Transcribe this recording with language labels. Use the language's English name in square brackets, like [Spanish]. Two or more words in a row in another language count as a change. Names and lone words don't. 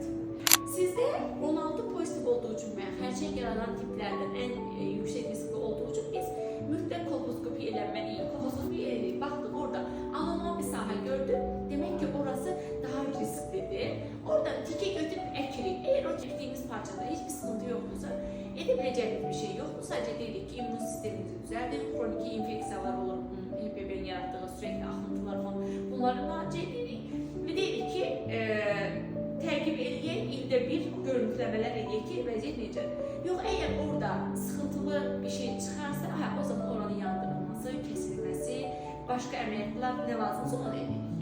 [Azerbaijani] Sizdə 16 pozitiv olduğu üçün və xərçəng yaradan tiplərdən ən yüksək riskli olduğu üçün biz mütləq kolposkopi eləməliyik. Kolposkopi elədik, baxdıq orada anormal bir sahə gördük. Demək ki, orası daha risklidir. Oradan tiki götürüb əkirik. [Turkish] Eğer o çəkdiyimiz parçada hiçbir sıkıntı yoktursa, edebileceğimiz bir şey yoktur. Sadece dedik ki immun sistemimizi düzeldir. Kronik infeksiyalar olur, HPV'nin yarattığı sürekli akıntılar falan. [Azerbaijani] Bunları müalicə edirik. Ve dedik ki, təqib eləyək, ildə bir görüntüləmələr eləyək ki, vəziyyət necədir. Yox, əgər orada sıxıntılı bir şey çıxarsa, o zaman oranın yandırılması, kesilməsi, başqa əməliyyatlar nə lazımsa onu eləyək.